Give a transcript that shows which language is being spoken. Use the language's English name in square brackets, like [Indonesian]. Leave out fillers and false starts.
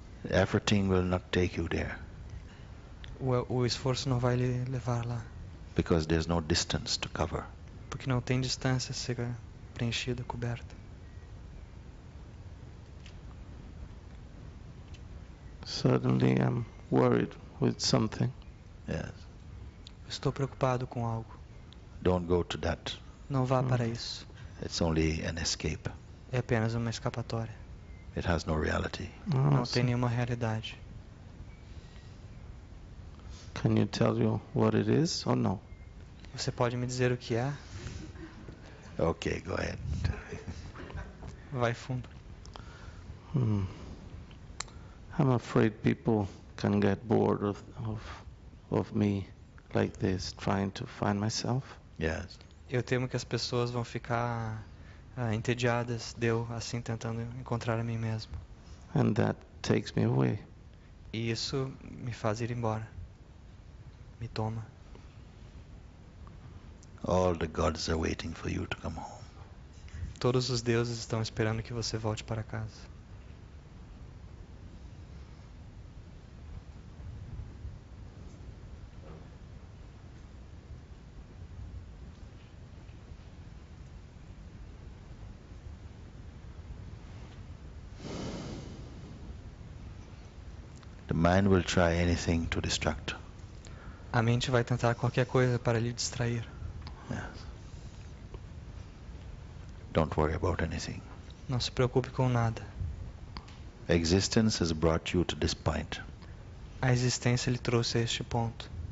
[English] Efforting will not take you there [Portuguese] O esforço não vai lhe levar lá. [English] because there's no distance to cover. [Portuguese] Porque não tem distância a ser preenchida, coberta. [English] Suddenly I'm worried with something. Yes. [Portuguese] Estou preocupado com algo. [English] Don't go to that. [Portuguese] Não vá para isso. [English] It's only an escape. [Portuguese] É apenas uma escapatória. [English] It has no reality. [Portuguese] Não tem nenhuma realidade. [English] Can you tell you what it is or no? [Portuguese] Você pode me dizer o que é? [English] Okay, go ahead. [Portuguese] Vai fundo. [English] I'm afraid people can get bored of me like this, trying to find myself. Yes. [Portuguese] Eu temo que as pessoas vão ficar entediadas de eu assim tentando encontrar a mim mesmo. [English] And that takes me away. [Portuguese] E isso me faz ir embora. Me toma. [English] All the gods are waiting for you to come home. [Portuguese] Todos os deuses estão esperando que você volte para casa. [English] The mind will try anything to distract. [Portuguese] A mente vai tentar qualquer coisa para lhe distrair. [English] Yes. Don't worry about anything. [Portuguese] Não se preocupe com nada. [English] Existence has brought you to this point. [Portuguese] A existência lhe trouxe a este ponto.